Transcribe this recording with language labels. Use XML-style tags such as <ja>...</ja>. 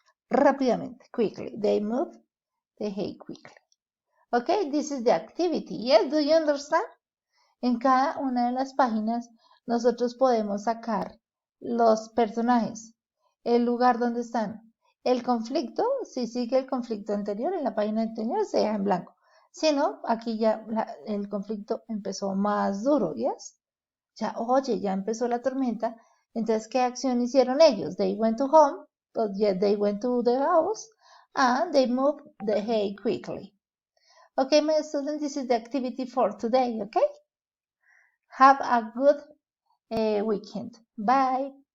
<en>Rápidamente, quickly. They moved the hay quickly. Okay, this is the activity. Yes, do you understand?</en> <es>En cada una de las páginas nosotros podemos sacar los personajes, el lugar donde están, el conflicto, si sigue el conflicto anterior, en la página anterior se deja en blanco. Si no, aquí ya el conflicto empezó más duro, ¿yes? Ya, oye, ya empezó la tormenta. Entonces, ¿qué acción hicieron ellos?</es> <en>They went to home, they went to the house, and they moved the hay quickly. Okay, my students, this is the activity for today, okay? Have a good weekend. Bye.</en>